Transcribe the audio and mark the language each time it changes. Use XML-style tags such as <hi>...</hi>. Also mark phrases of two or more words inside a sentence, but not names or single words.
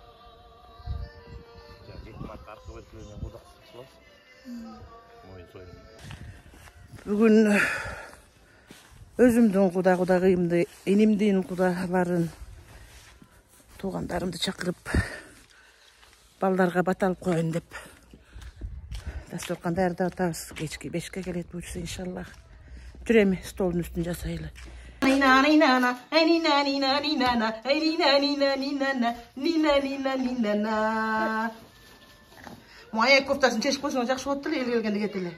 <kk>Бүгін өзімдің құда-құдағымды, енемден құдаларын, туғандарымды шақырып, балдарға бат алып қойын деп.</kk> <ky>Дастархан даярдап атабыз. Кечке 5-ке келет буйрса иншаллах. Жүрем столдун үстүн жасайлы. Моя кофтасын чешип койсоң жакшы болот эле, эл келгенде кет эле.</ky>